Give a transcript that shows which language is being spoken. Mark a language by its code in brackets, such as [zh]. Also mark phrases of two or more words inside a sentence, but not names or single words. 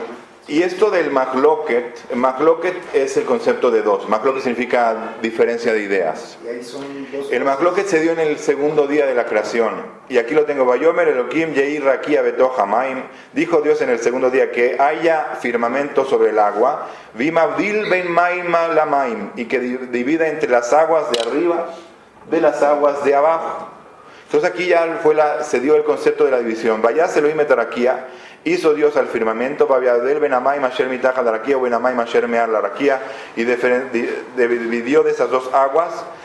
[es] Y esto del mahloket es el concepto de dos. Mahloket significa diferencia de ideas. Y ahí son dos. El mahloket se dio en el segundo día de la creación. Y aquí lo tengo. [he] ויאמר אלוהים יהי רקיע בתוך המים. [es] Dijo Dios en el segundo día que haya firmamento sobre el agua. [he] ומבדיל בין מים למים. [es] Y que divida entre las aguas de arriba de las aguas de abajo. Entonces aquí ya se dio el concepto de la división. [he] ויעש אלוהים את רקיע. [es] Hizo Dios al firmamento, y dividió de esas dos aguas.